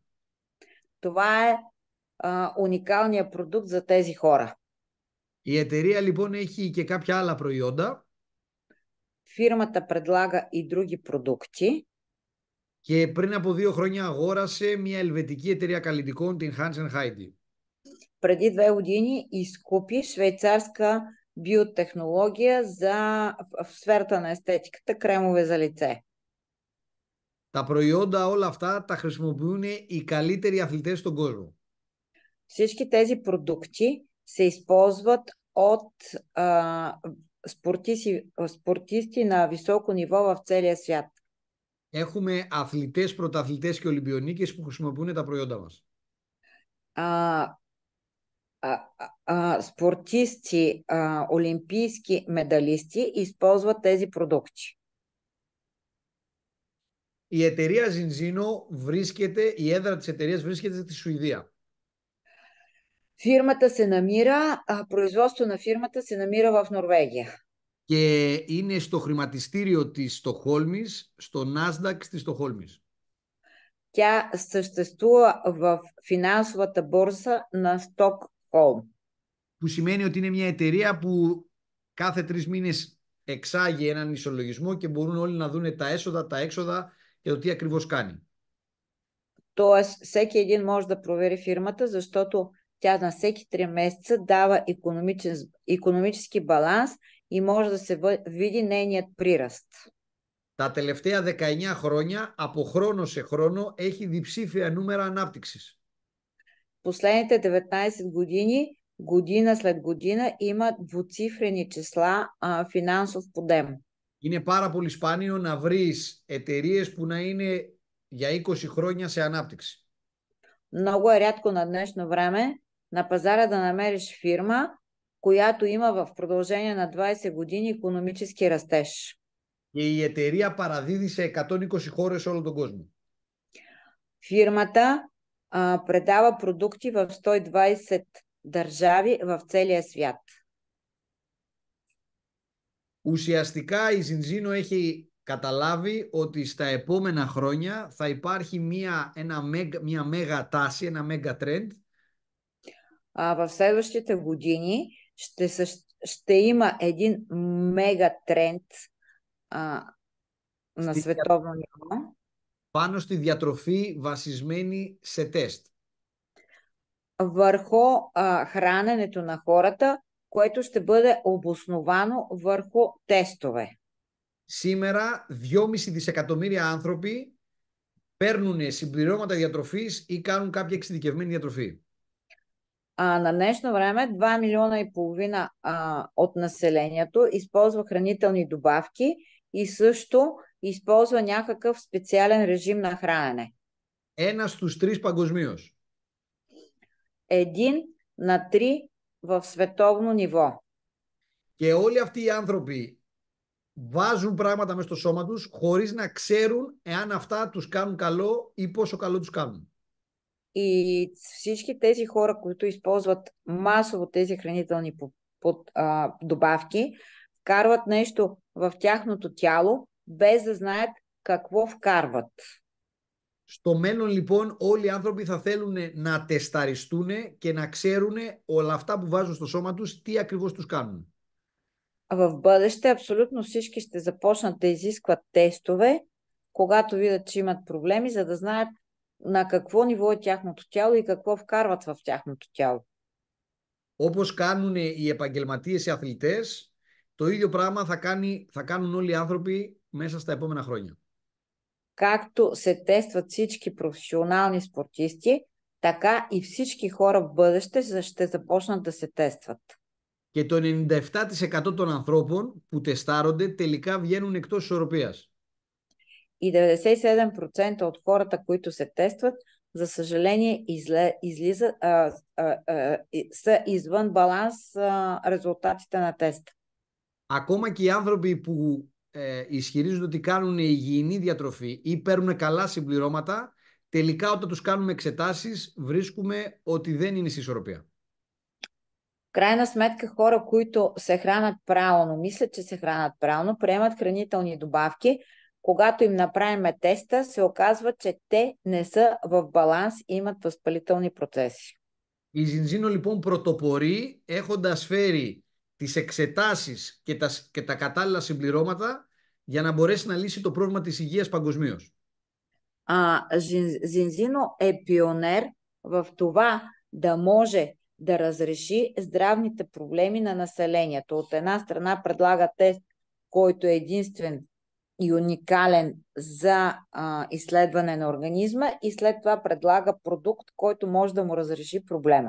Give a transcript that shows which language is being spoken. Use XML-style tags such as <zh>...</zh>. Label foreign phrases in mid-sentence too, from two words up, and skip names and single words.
<bg>Това е уникалният продукт за тези хора.</bg> <el>Η εταιρεία λοιπόν έχει και κάποια άλλα προϊόντα.</el> <bg>Фирмата предлага и други продукти.</bg> <el>Και πριν από 2 χρόνια αγόρασε μια ελβετική εταιρεία καλλιτικών, την Hansen Heidi.</el> <bg>Преди 2 години изкупи швейцарска биотехнология в сферата на естетиката, кремове за лице.</bg> <el>Τα προϊόντα όλα αυτά τα χρησιμοποιούν οι καλύτεροι αθλητές στον κόσμο.</el> <bg>Всички тези продукти се използват от спортисти на високо ниво в целия свят.</bg> <el>Έχουμε αθλητές, πρωταθλητές και ολυμπιονίκες που χρησιμοποιούν τα προϊόντα μας.</el> <bg>Спортисти, олимпийски медалисти използват тези продукти.</bg> <el>Η εταιρεία Zinzino η έδρα της εταιρείας βρίσκεται στη Σουηδία.</el> <bg>Производство на фирмата се намира в Норвегия.</bg> <el>Και είναι στο χρηματιστήριο της Στοκχόλμης, στο Nasdaq στη Στοκχόλμης.</el> <bg>Тя съществува в финансовата борса на Стокхолм.</bg> <el>Που σημαίνει ότι είναι μια εταιρεία που κάθε 3 μήνες εξάγει έναν ισολογισμό και μπορούν όλοι να δουν τα έσοδα, τα έξοδα και το τι ακριβώς κάνει.</el> <bg>Тоест, всеки един може да провери фирмата, защото тя на всеки 3 месеца дава икономически баланс и може да се види нейният прираст.</bg> <el>Τα τελευταία 19 χρόνια, από χρόνο σε χρόνο, έχει διψήφια νούμερα ανάπτυξης.</el> <bg>Последните 19 години, година след година, има двуцифрени числа финансов подем.</bg> <el>Είναι πάρα πολύ σπάνιο να βρεις εταιρείες που να είναι για 20 χρόνια σε ανάπτυξη.</el> <bg>Много е рядко на днешно време на пазара да намериш фирма, която има в продължение на 20 години икономически растеж.</bg> <el>Και η εταιρεία παραδίδει σε 120 χώρες σε όλο τον κόσμο.</el> <bg>Фирмата предава продукти в 120 държави в целия свят.</bg> <el>Ουσιαστικά η Zinzino έχει καταλάβει ότι στα επόμενα χρόνια θα υπάρχει μια μέγα τάση, ένα μέγα trend.</el> <bg>В следващите години ще има един мега тренд на световно ниво</bg> <el>Πάνω στη διατροφή βασισμένη σε τεστ.</el> <bg>Върху храненето на хората, което ще бъде обосновано върху тестове.</bg> <el>Σήμερα 2,5 δισεκατομμύρια άνθρωποι παίρνουν συμπληρώματα διατροφής ή κάνουν κάποια εξειδικευμένη διατροφή.</el> <bg>На днешно време 2,5 милиона от населението използва хранителни добавки и също използва някакъв специален режим на хранене.</bg> <el>1 στους 3 παγκοσμίως.</el> <bg>1 на 3 в световно ниво.</bg> <el>Και όλοι αυτοί οι άνθρωποι βάζουν πράγματα μέσα στο σώμα τους χωρίς να ξέρουν εάν αυτά τους κάνουν καλό ή πόσο καλό τους κάνουν.</el> <bg>И всички тези хора, които използват масово тези хранителни добавки, вкарват нещо в тяхното тяло, без да знаят какво вкарват.</bg> <el>Στο μέλλον λοιπόν όλοι οι άνθρωποι θα θέλουν να τεσταριστούν και να ξέρουν όλα αυτά που βάζουν στο σώμα τους τι ακριβώς τους κάνουν.</el> <bg>В бъдеще абсолютно всички ще започнат да изискват тестове, когато видят, че имат проблеми, за да знаят на какво ниво е тяхното тяло и какво вкарват в тяхното тяло.</bg> <el>Όπως κάνουν οι επαγγελματίες οι αθλητές, το ίδιο πράγμα θα κάνουν όλοι οι άνθρωποι μέσα στα επόμενα χρόνια.</el> <bg>Както се тестват всички професионални спортисти, така и всички хора в бъдеще ще започнат да се тестват.</bg> <el>Και το 97% των ανθρώπων που τεστάρονται τελικά βγαίνουν εκτός ισορροπίας.</el> <bg>И 97% от хората, които се тестват, за съжаление, са извън баланс резултатите на теста.</bg> <el>Ακόμα και οι άνθρωποι που ισχυρίζονται ότι κάνουν υγιεινή διατροφή ή παίρνουν καλά συμπληρώματα, τελικά όταν τους κάνουμε εξετάσεις βρίσκουμε ότι δεν είναι στη ισορροπία.</el> <bg>Крайна сметка хора, които се хранят правилно, мислят, че се хранят правилно, приемат хранителни добавки, когато им направим теста, се оказва, че те не са в баланс и имат възпалителни процеси.</bg> <el>Η Zinzino λοιπόν πρωτοπορεί έχοντας φέρει τις εξετάσεις και τα κατάλληλα συμπληρώματα για να μπορέσει να λύσει το πρόβλημα της υγείας παγκοσμίως.</el> <bg>Zinzino е пионер в това да може да разреши здравните проблеми на населението. От една страна предлага тест, който е единствен и уникален за изследване на организма и след това предлага продукт, който може да му разреши проблема.</bg>